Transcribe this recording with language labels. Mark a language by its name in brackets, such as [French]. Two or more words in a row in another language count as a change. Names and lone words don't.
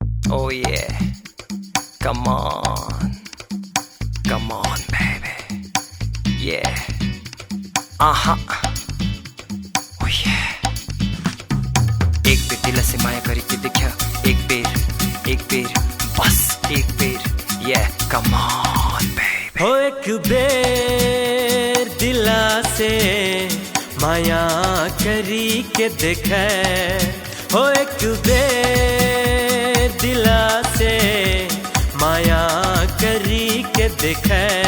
[English] Oh yeah, come on, baby, yeah, oh yeah. [Bhojpuri] एक बेर दिल से माया करके देखा, एक बेर, बस एक बेर, [English] yeah, come on, baby. [Bhojpuri] हो एक बेर दिला से माया करी के देखे, हो एक बेर दिला से माया करी के देखे,